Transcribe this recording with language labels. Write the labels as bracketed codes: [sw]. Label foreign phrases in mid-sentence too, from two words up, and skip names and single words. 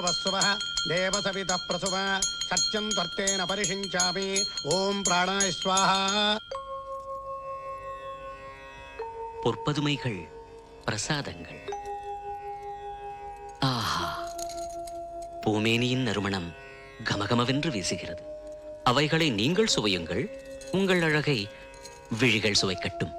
[sa] प्रसुवः देवसवितः प्रसुव सत्यं त्वत्तेन परिषिञ्चामि ओम प्राणाय स्वाहा [ta] பொற்பதுமைகள் பிரசாதங்கள். ஆஹா, பூமேனியின் நறுமணம் கமகமவென்று வீசுகிறது. அவைகளை நீங்கள் சுவையுங்கள். உங்கள் அழகை விழிகள் சுவைக்கட்டும்.